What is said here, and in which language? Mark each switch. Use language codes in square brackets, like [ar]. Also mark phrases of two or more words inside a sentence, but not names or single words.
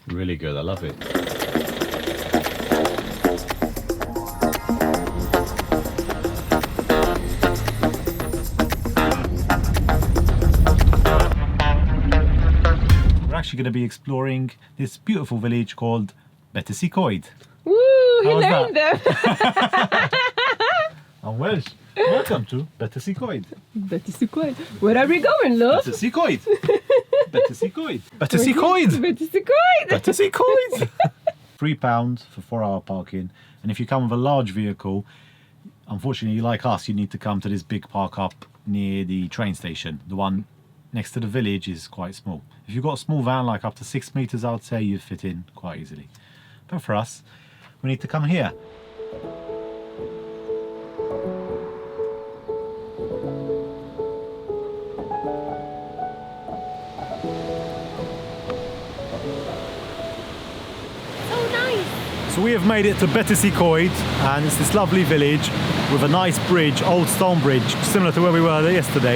[en] Really good, I love it. We're actually going to be exploring this beautiful village called Betws-y-Coed. Woo! He How's learned them! I'm Welsh. Welcome to Betws-y-Coed. Betws-y-Coed. Where are we going, love? Betws-y-Coed. Betws-y-Coed. Betws-y-Coed. Betws-y-Coed. Betws-y-Coed. £3 for 4-hour parking, and if you come with a large vehicle, unfortunately, like us, you need to come to this big park up near the train station. The one next to the village is quite small. If you've got a small van, like up to 6 meters, I would say you'd fit in quite easily. But for us, we need to come here. So we have made it to Betws-y-Coed, and it's this lovely village with a nice bridge, old stone bridge, similar to where we were yesterday.